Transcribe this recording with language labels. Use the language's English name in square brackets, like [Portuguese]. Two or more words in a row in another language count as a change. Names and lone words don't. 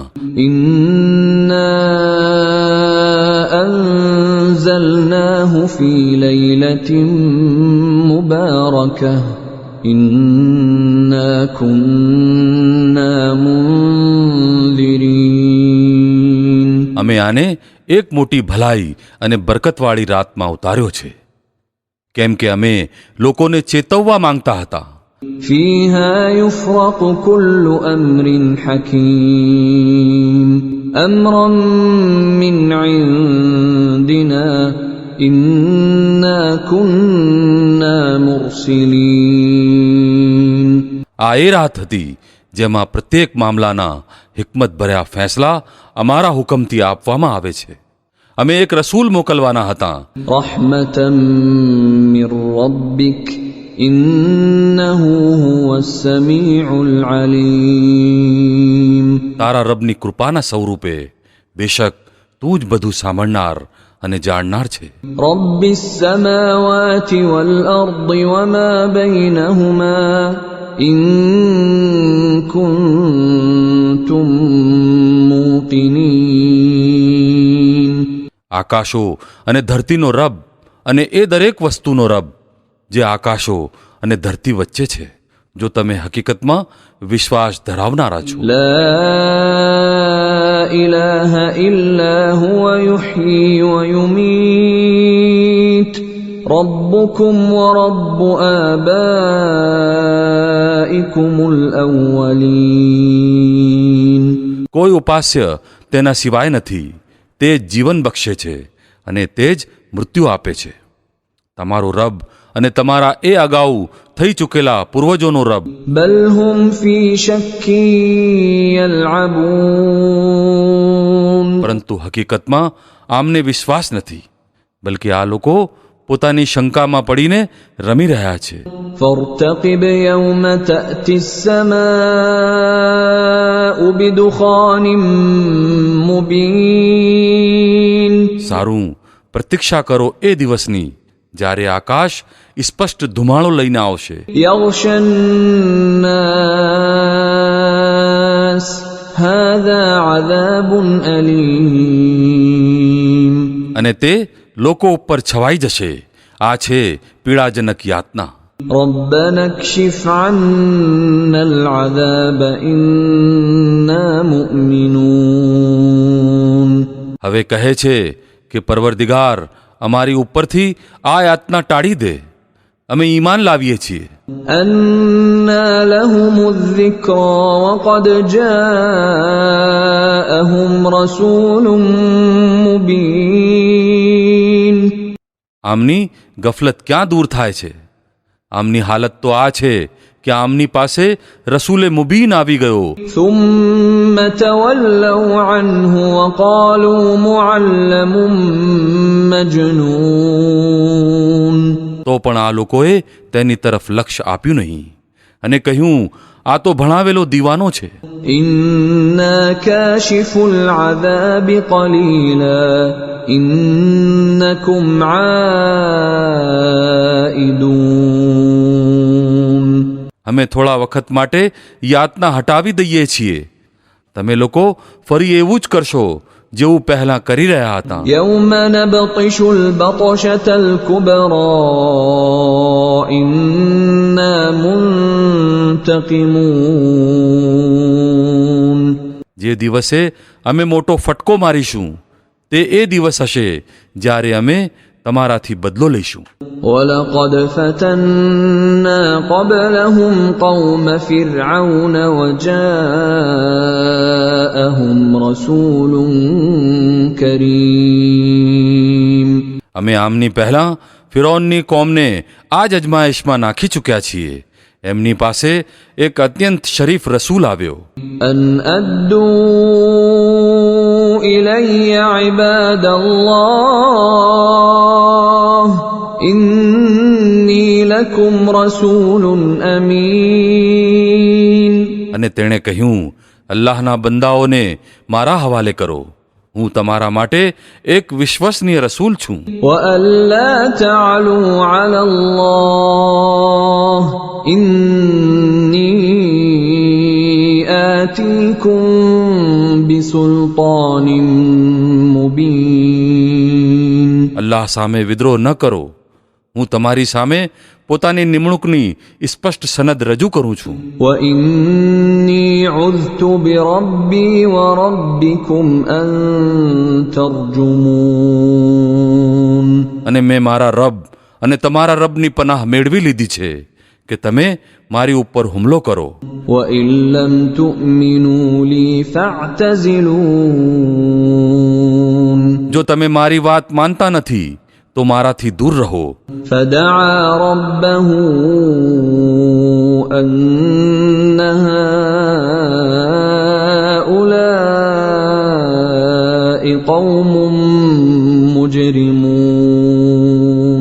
[Arabic] إنا أنزلناه في ليلة مباركة إنا كنا منذرين. [Gujarati] અમે આને એક મોટી ભલાઈ અને બરકતવાળી રાતમાં ઉતાર્યો છે, કેમ કે અમે લોકોને ચેતવવા માંગતા હતા. [Arabic] فيها يفرق كل أمر حكيم أمرا من عندنا إنا كنا مرسلين। [Gujarati] આ એ રાત હતી જેમાં પ્રત્યેક મામલાના હિકમત ભર્યા ફેંસલા અમારા હુકમથી આપવામાં આવે છે. અમે એક રસૂલ મોકલવાના હતા. [Arabic] رحمة من ربك إنه هو السميع العليم। [Gujarati] તારા રબની કૃપાના સ્વરૂપે બેશક તું જ બધું સાંભળનાર અને જાણનાર છે. [Arabic] رب السماوات والأرض وما بينهما إن كنتم موقنين। [Gujarati] આકાશો અને ધરતીનો રબ અને એ દરેક વસ્તુનો રબ જે આકાશો અને ધરતી વચ્ચે છે, જો તમે હકીકતમાં વિશ્વાસ ધરાવનારા છો. [Arabic] لا إله إلا هو يحيي ويميت ربكم ورب آبائكم الأولين। [Gujarati] કોઈ ઉપાસ્ય તેના સિવાય નથી. તે જ જીવન બક્ષે છે અને તે જ મૃત્યુ આપે છે. તમારો રબ અને તમારા એ અગાઉ થઈ ચૂકેલા પૂર્વજોનો રબ. [Arabic] بل هم في شك يلعبون। [Gujarati] પરંતુ હકીકતમાં આમને વિશ્વાસ નથી, બલકે આ લોકો પોતાની શંકામાં પડીને રમી રહ્યા છે. [Arabic] فارتقب يوم تأتي السماء بدخان مبين۔ [Gujarati] સારું, પ્રતીક્ષા કરો એ દિવસની જ્યારે આકાશ સ્પષ્ટ ધુમાડો લઈને આવશે. [Arabic] يغشى الناس هذا عذاب أليم۔ [Gujarati] અને તે લોકો ઉપર છવાઈ જશે. આ છે પીડાજનક યાતના. [Arabic] ربنا اكشف عنا العذاب إنا مؤمنون۔ [Gujarati] હવે કહે છે કે પરવરદિગાર, અમારી ઉપરથી આ યાતના ટાળી દે, અમે ઈમાન લાવીએ છીએ. [Arabic] أنى لهم الذكرى وقد جاءهم رسول مبين۔ [Gujarati] આમની ગફલત ક્યાં દૂર થાય છે? આમની હાલત તો આ છે કે આમની પાસે રસૂલે મુબીન આવી ગયો. [Arabic] ثم تولوا عنه وقالوا معلم مجنون۔ [Gujarati] તો પણ આ લોકોએ તેની તરફ લક્ષ્ય આપ્યું નહીં અને કહ્યું, આ તો ભણાવેલો દીવાનો છે. [Arabic] إنا كاشف العذاب قليلا إنكم عائدون۔ [Gujarati] અમે થોડા વખત માટે યાતના હટાવી દઈએ છીએ. તમે લોકો ફરી એવું જ કરશો જેવું પહેલા કરી રહ્યા હતા. [Arabic] يوم نبطش البطشة الكبرى إنا منتقمون۔ [Gujarati] જે દિવસે અમે મોટો ફટકો મારીશું તે એ દિવસ હશે જ્યારે અમે તમારાથી બદલો લઈશું. [Arabic] ولقد فتنا قبلهم قوم فرعون وجاءهم رسول كريم۔ [Gujarati] અમે આમની પહેલા ફિરૌનની કોમને આ જ અજમાયશમાં નાખી ચૂક્યા છીએ. એમની પાસે એક અત્યંત શરીફ રસૂલ આવ્યો. [Arabic] أن أدوا إلي عباد الله إني لكم رسول أمين [Gujarati] અને તેણે કહ્યું, અલ્લાહના બંદાઓને મારા હવાલે કરો, હું તમારા માટે એક વિશ્વસનીય રસૂલ છું. [Arabic] وأن لا تعلوا على الله إني آتيكم بسلطان مبين [Gujarati] અલ્લાહ સામે વિદ્રોહ ન કરો, હું તમારી સામે પોતાની નિમણૂકની સ્પષ્ટ સનદ રજૂ કરું છું. [Arabic] وإني عذت بربي وربكم أن ترجمون [Gujarati] અને મેં મારા રબ અને તમારા રબની પનાહ મેળવી લીધી છે કે તમે મારી ઉપર હુમલો કરો. [Arabic] وإن لم تؤمنوا لي فاعتزلون [Gujarati] જો તમે મારી વાત માનતા નથી તો મારાથી દૂર રહો. [Arabic] فدعا ربه أن هؤلاء قوم مجرمون